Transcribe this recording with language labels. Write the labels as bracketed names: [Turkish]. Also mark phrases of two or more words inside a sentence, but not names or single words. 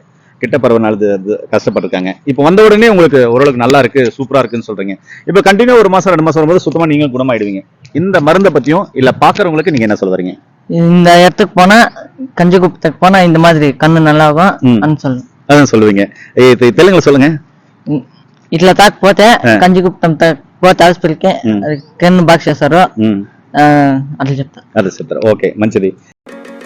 [Tamil] கிட்ட பார்வைனால கஷ்டப்பட்டிருக்காங்க. இப்போ வந்த உடனே உங்களுக்கு ஓரளவுக்கு நல்லா இருக்கு, சூப்பரா இருக்குன்னு சொல்றீங்க. இப்போ கண்டினியூ 1 மாசம் 2 மாசம் வரும்போது சுத்தமா நீங்க குணமாயிடுவீங்க. இந்த மருந்தை பத்தியும் இல்ல பாக்குறவங்களுக்கு நீங்க என்ன சொல்ல வரீங்க? இந்த இடத்துக்கு போனா, கஞ்சி குப்பத்துக்கு போனா இந்த மாதிரி கண்ணு நல்லா ஆகும் சொல்லு. அதான் சொல்லுவீங்க. தெலுங்குல சொல்லுங்க. [Telugu] ఇట్లా తాకపోతే కంచి గుప్తం పోతే హాస్పిటల్కి కన్ను బాగా చేస్తారు అట్లా చెప్తా. అదే చెప్తారు. ఓకే, మంచిది.